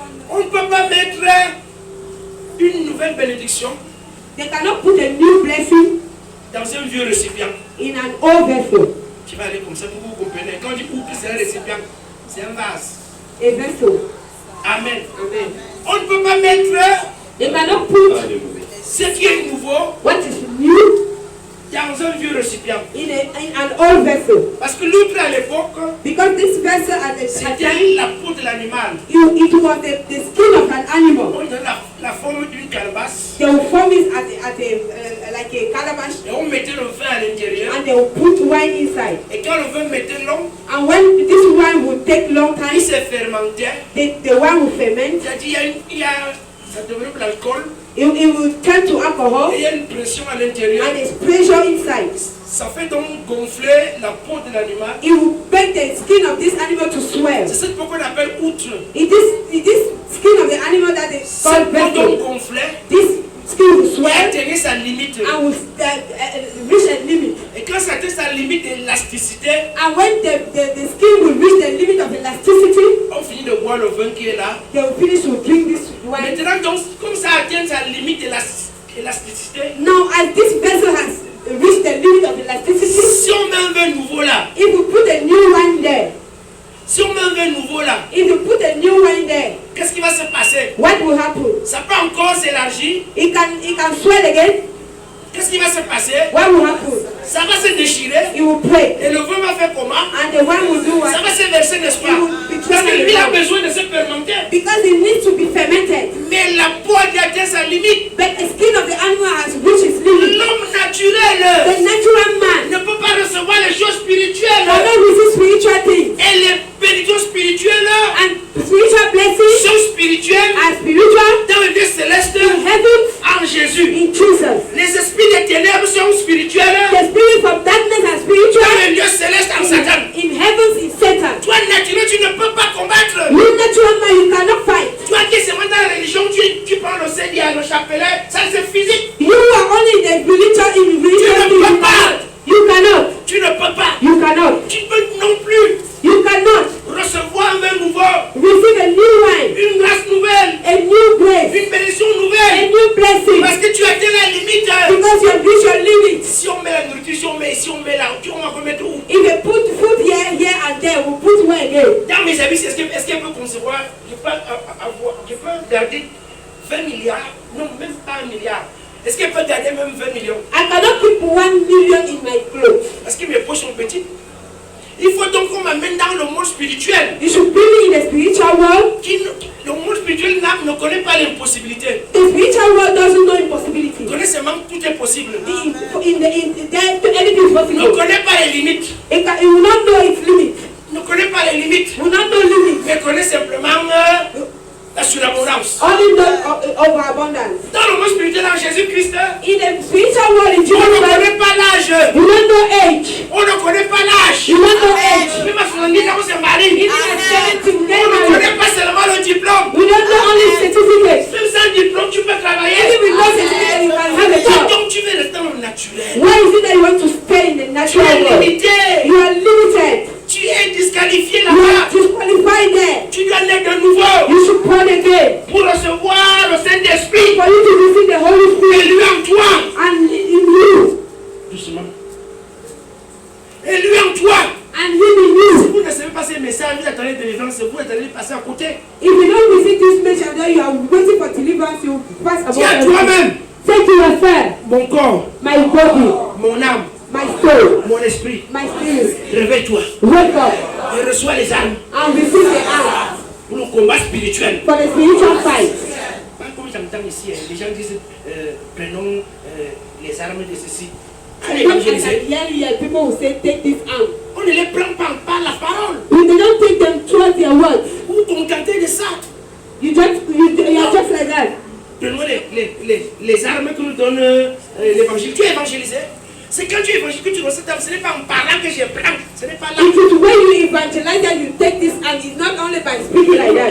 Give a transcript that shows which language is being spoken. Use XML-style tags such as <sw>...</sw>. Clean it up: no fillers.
<fr>On ne peut pas mettre une nouvelle bénédiction</fr> <en>They cannot put a new blessing</en> <fr>dans un vieux récipient.</fr> <en>in an old vessel.</en> <fr>Tu vas aller comme ça pour que vous compreniez. Quand on dit outre, c'est un récipient, c'est un vase.</fr> <en>A vessel.</en> <fr>Amen.</fr> <en>Amen.</en> <fr>On ne peut pas mettre</fr> <en>They cannot put</en> <fr>ce qui est nouveau</fr> <en>what is new</en> <fr>dans un vieux récipient.</fr> <en>in an old vessel.</en> <fr>Parce que l'outre à l'époque,</fr> <en>Because this vessel at the</en> <fr>c'était</fr> <en>time,</en> <fr>la peau de l'animal.</fr> <en>it was the skin of an animal.</en> <fr>On donne la forme d'une calebasse</fr> <en>They will form it like a calabash,</en> <fr>et on mettait le vin à l'intérieur.</fr> <en>and they will put wine inside.</en> <fr>Et quand le vin mettait long,</fr> <en>And when this wine will take long time,</en> <fr>il se fermentait.</fr> <en>the wine will ferment.</en> <fr>C'est-à-dire, ça devenait de l'alcool</fr> <en>It will turn to alcohol,</en> <fr>et il y a une pression à l'intérieur.</fr> <en>and there's pressure inside.</en> <fr>Ça fait donc gonfler la peau de l'animal.</fr> <en>It will make the skin of this animal to swell.</en> <fr>C'est cette peau qu'on appelle outre.</fr> <en>It is skin of the animal that is</en> <fr>Cette</fr> <en>called</en> <fr>peau donc</fr> <en>vessel.</en> <fr>gonflait</fr> <en>This skin will</en> <fr>et</fr> <en>swell</en> <fr>atteignait sa limite.</fr> <en>and will reach a limit.</en> <fr>Et quand ça atteint sa limite d'élasticité,</fr> <en>And when the skin will reach the limit of elasticity,</en> <fr>on finit de boire le vin qui est là.</fr> <en>they will finish to drink this wine.</en> <fr>Maintenant, donc, comme ça atteint sa limite d'élasticité,</fr> <en>Now, as this vessel has reached the limit of elasticity,</en> <fr>si on met un vin nouveau là,</fr> <en>if you put a new wine there,</en> <fr>si on met un vin nouveau là,</fr> <en>if you put a new wine there,</en> <fr>qu'est-ce qui va se passer?</fr> <en>what will happen?</en> <fr>Ça peut encore s'élargir.</fr> <en>It can swell again.</en> <fr>Qu'est-ce qui va se passer?</fr> <en>What will happen?</en> <fr>Ça va se déchirer.</fr> <en>It will break.</en> <fr>Et le vin va faire comment?</fr> <en>And the wine will do</en> <fr>Ça</fr> <en>what?</en> <fr>va se verser, n'est-ce pas? Parce que lui a besoin de se fermenter.</fr> <en>Because it needs to be fermented.</en> <fr>Mais la peau a atteint sa limite.</fr> <en>But the skin of the animal has reached its limit.</en> <fr>L'homme naturel</fr> <en>The natural man</en> <fr>ne peut pas recevoir les choses spirituelles.</fr> <en>cannot resist spiritual things.</en> <fr>Et les bénédictions spirituelles</fr> <en>And spiritual blessings</en> <fr>sont spirituelles</fr> <en>are spiritual</en> <fr>dans le Dieu céleste</fr> <en>in heaven</en> <fr>en Jésus.</fr> <en>in Jesus.</en> <fr>Les esprits des ténèbres sont spirituels</fr> <en>The spirit of darkness are</en> <fr>dans</fr> <en>spiritual</en> <fr>le Dieu céleste en Satan.</fr> <en>in heavens in Satan.</en> <fr>Toi naturel, tu ne peux pas combattre.</fr> <en>You natural man, you cannot fight.</en> <fr>Toi qui es seulement dans la religion, tu prends le Seigneur, le chapelet, ça c'est physique.</fr> <en>You are only in the religion</en> <fr>Tu ne peux pas.</fr> <en>You cannot.</en> <fr>Tu ne peux pas.</fr> <en>You cannot.</en> <fr>Tu ne peux non plus</fr> <en>You cannot</en> <fr>recevoir un vin nouveau,</fr> <en>receive a new wine,</en> <fr>une grâce nouvelle,</fr> <en>a new grace,</en> <fr>une bénédiction</fr> <en>a</en> <fr>nouvelle.</fr> <en>new blessing.</en> <fr>Parce que tu as atteint la limite.</fr> <en>Because you have reached your limit.</en> <fr>Si on met la nourriture, si on met ici, on met là, on va remettre où?</fr> <en>If you put food here and there, we put where again?</en> <fr>Dans mes service, est-ce qu'elle peut concevoir? Je peux garder 20 milliards, non, même pas 1 milliard. Est-ce qu'elle peut garder même 20 millions?</fr> <en>I cannot keep 1 million in my clothes.</en> <fr>Parce que mes poches sont petites. Il faut donc qu'on m'amène dans le monde spirituel.</fr> <en>You should bring me in the spiritual world.</en> <fr>Le monde spirituel ne connaît pas l'impossibilité.</fr> <en>The spiritual world doesn't know impossibility.</en> <fr>Il connaît seulement que tout est possible.</fr> <en>Anything is possible.</en> <fr>Ne connaît pas les limites.</fr> <en>It will not know its limit.</en> <fr>Ne connaît pas les limites.</fr> <en>Will not know limits.</en> <fr>Mais connaît simplement la surabondance.</fr> <en>Only know overabundance.</en> <fr>Dans le monde spirituel en Jésus-Christ,</fr> <en>In the spiritual world in</en> <fr>on</fr> <en>Jesus</en> <fr>ne</fr> <en>Christ,</en> <fr>connaît pas l'âge.</fr> <en>you don't know age.</en> <fr>On ne connaît pas l'âge.</fr> <en>You don't know age.</en> <fr>Même à 70 ans, on se marie.</fr> <en>Even at 70,</en> <fr>On</fr> <en>get</en> <fr>ne</fr> <en>married.</en> <fr>connaît pas seulement le diplôme.</fr> <en>We don't know only certificates.</en> <fr>Même sans diplôme, tu peux travailler.</fr> <en>Even with no certificate, you can have a job.</en> <fr>Donc tu veux rester dans le naturel.</fr> <en>Why is it that you want to stay in the</en> <fr>Tu</fr> <en>natural</en> <fr>es</fr> <en>world?</en> <fr>limité.</fr> <en>You are limited.</en> <fr>Tu es disqualifié</fr> <en>You are</en> <fr>là-bas.</fr> <en>disqualified there.</en> <fr>Tu dois naître de nouveau</fr> <en>You should born again.</en> <fr>pour recevoir le Saint-Esprit.</fr> <en>For you to receive the Holy</en> <fr>Et</fr> <en>Spirit</en> <fr>lui en toi.</fr> <en>and in you.</en> <fr>Doucement. Et lui en toi.</fr> <en>And him in</en> <fr>Si</fr> <en>you.</en> <fr>vous ne savez pas ces messages, vous attendez délivrance, vous attendez passer à côté.</fr> <en>If you don't receive this message and then you are waiting for deliverance, you pass about</en> <fr>Dis à</fr> <en>everything.</en> <fr>toi-même,</fr> <en>Say to yourself,</en> <fr>mon corps,</fr> <en>my body,</en> <fr>mon âme,</fr> <en>my soul,</en> <fr>mon esprit,</fr> <en>my spirit,</en> <fr>réveille-toi</fr> <en>wake up</en> <fr>et reçois les armes</fr> <en>and receive the arm</en> <fr>pour le combat spirituel.</fr> <en>for the spiritual fight.</en> <fr>Pas comme j'entends ici, les gens disent prenons les armes de ceci. Allez,</fr> <en>Sometimes I</en> <fr>évangéliser.</fr> <en>can hear people who say, take this arm.</en> <fr>On ne les prend pas par la parole.</fr> <en>If they don't take them towards their words,</en> <fr>Vous contentez de ça.</fr> <en>you are just like that.</en> <fr>Prenons les armes que nous donne l'évangile. Tu es évangélisé. C'est quand tu évangélises que tu reçois ta. Ce n'est pas en parlant que je prends. Ce n'est pas là.</fr> <en>It is when you evangelize that you take this and it's not only by speaking like that.</en>